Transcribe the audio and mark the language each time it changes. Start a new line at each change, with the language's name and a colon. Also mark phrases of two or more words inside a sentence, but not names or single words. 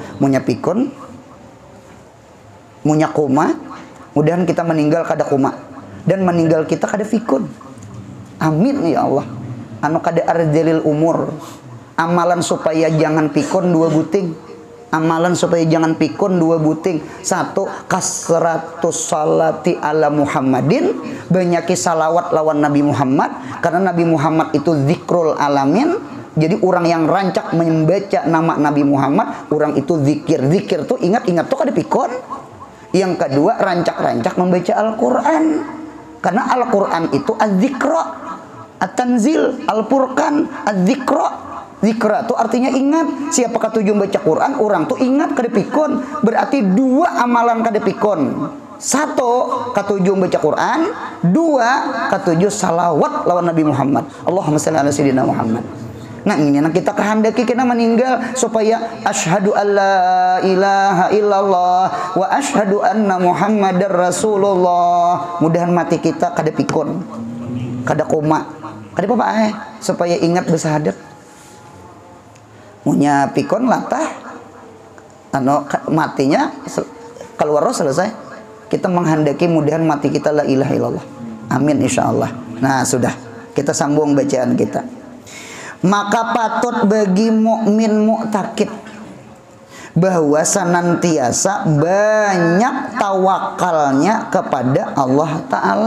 Banjar: Munya pikun, munya koma, mudahan kita meninggal kada koma dan meninggal kita kada pikun.
Arabic: آمين يا الله.
Banjar: Anu kada
Arabic: أرذل العمر.
Indonesian: Amalan supaya jangan pikun dua buting. Amalan supaya jangan pikun dua buting.
Arabic: Satu, كثرة الصلاة على محمد.
Banjar: Banyaki salawat lawan Nabi Muhammad. Karena Nabi Muhammad itu
Arabic: ذكر العالمين.
Banjar: Jadi orang yang rancak membaca nama Nabi Muhammad, orang itu zikir. Zikir tuh ingat-ingat tuh kada pikun. Yang kedua, rancak-rancak membaca Al-Quran.
Indonesian: Karena Al-Quran itu
Arabic: الذكرى، التنزيل، الفرقان، الذكرى.
Indonesian: Zikra itu artinya ingat.
Banjar: Siapa katujuh baca Quran, orang tuh ingat kada pikun. Berarti dua amalan kada pikun. Satu, katujuh baca Quran. Dua, katujuh salawat lawan Nabi Muhammad.
Arabic: اللهم صل على سيدنا محمد.
Indonesian: Nah, ini nah kita kehendaki kita meninggal supaya
Arabic: أشهد أن لا إله إلا الله وأشهد أن محمدا رسول الله.
Banjar: Mudahan mati kita kada pikun, kada koma, kada apa supaya ingat bersahadat. Punya pikun latah, anu matinya keluar roh selesai. Kita menghendaki mudahan mati kita
Arabic: لا إله إلا الله. آمين إن شاء الله.
Indonesian: Nah, sudah kita sambung bacaan kita. Maka patut bagi mukmin mu'takid bahwa senantiasa banyak tawakalnya kepada Allah Ta'ala.